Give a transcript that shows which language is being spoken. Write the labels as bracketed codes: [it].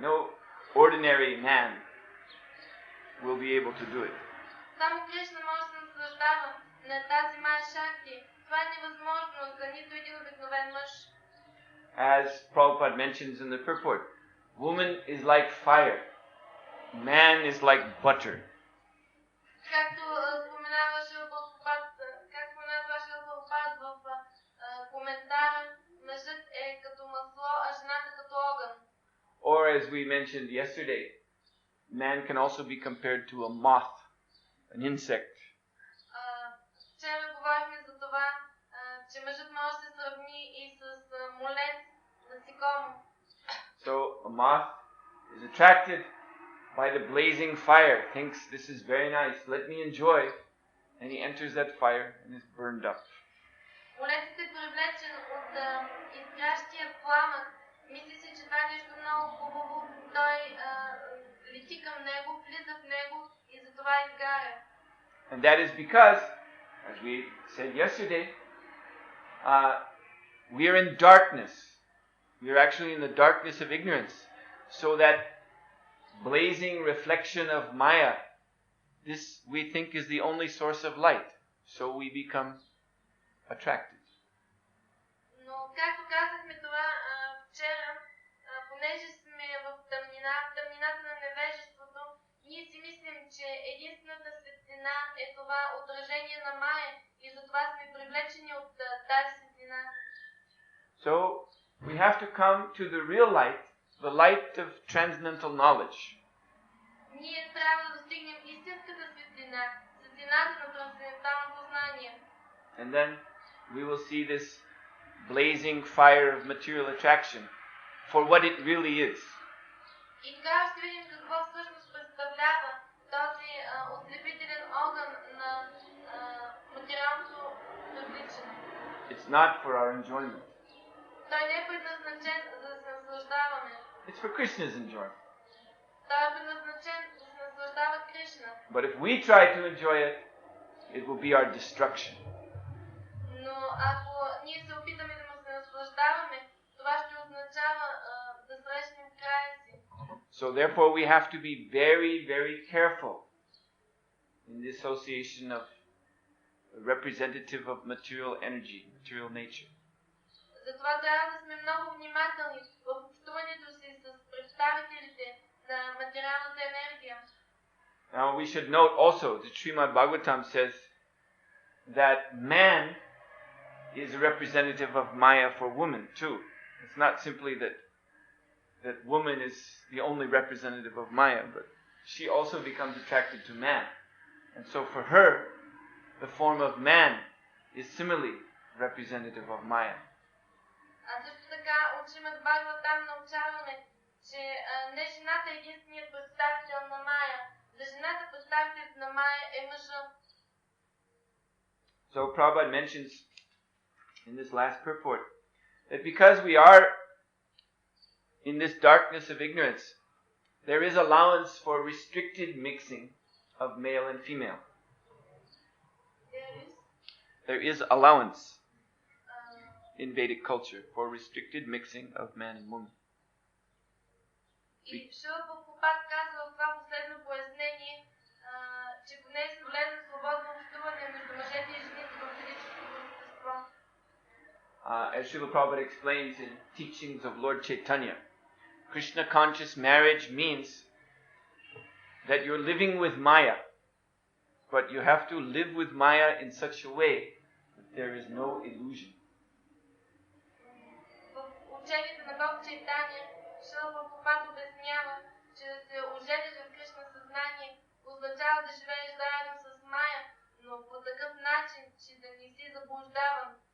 [en] No ordinary man will be able to do it. [bg] Само Кришна може да се наслаждава на тази Майя Шакти. Това е невъзможно за нито един обикновен мъж. [en] As Prabhupada mentions in the purport, woman is like fire, man is like butter. [bg] Както споменава Шрила Прабхупада в коментара, мъжът е като масло, а жената като огън. [en] Or as we mentioned yesterday, man can also be compared to a moth, an insect. [bg] Вчера говорихме за това, че мъжът може да се сравни и с молец, насекомо. [en] So So a moth is attracted by the blazing fire, thinks this is very nice, let me enjoy, and he enters that fire and is burned up. [bg] Орецът е привлечен от изгрящия пламък, мисли си, че това е нещо много хубаво, той лети към него, влиза в него и затова изгаря. [en] And that is because, as we said yesterday, we are in darkness. We are actually in the darkness of ignorance. So that blazing reflection of Maya, this we think is the only source of light. So we become attracted. [bg] Но както казахме това вчера, понеже сме в тъмнината на невежеството, ние си мислим, че единствената светлина е това отражение на Майя и затова сме привлечени от тази светлина. [en] So we have to come to the real light, the light of transcendental knowledge. [bg] Ние трябва да достигнем истинската светлина, светлината на трансценденталното знание. [en] And then we will see this blazing fire of material attraction for what it really is. [bg] И тогава ще видим какво всъщност представлява този ослепителен огън на материалното привличане. [en] It's not for our enjoyment. [bg] Той не е предназначен за да се наслаждаваме. [en] It's for Krishna's enjoyment. [bg] Той е предназначен да се наслаждава Кришна. [en] But if we try to enjoy it, it will be our destruction. [bg] Но ако ние се опитаме да му се наслаждаваме, това ще означава да срещнем края си. [en] So therefore we have to be very, very careful in the association of a representative of material energy, material nature. [bg] Затова трябва да сме много внимателни в общуването си с представителите на материалната енергия. [en] Now we should note also that Srimad Bhagavatam says that man is a representative of Maya for woman too. It's not simply that woman is the only representative of Maya, but she also becomes attracted to man. And so for her, the form of man is similarly representative of Maya. [bg] А също така от Шримад Бхагаватам научаваме, че не жената е единственият представител на Майя. За жената представителят на Майя е мъжа. [en] So Prabhupada mentions in this last purport that because we are in this darkness of ignorance, there is allowance for restricted mixing of male and female. There is allowance in Vedic culture for restricted mixing of man and woman. [bg] И Шила Прабхупад казва в това последно пояснение, че поне е позволено свободно общуване между мъжете и жените в физическото естество. [en] As Srila Prabhupada explains in teachings of Lord Chaitanya, Krishna conscious marriage means that you're living with Maya, but you have to live with Maya in such a way that there is no illusion. [bg] В учението на Бог Чайтания, Шила Прабхупад обяснява, че да се ожениш в Кришна съзнание означава да живееш заедно с Майя, но по такъв начин, че да не си заблуждаван.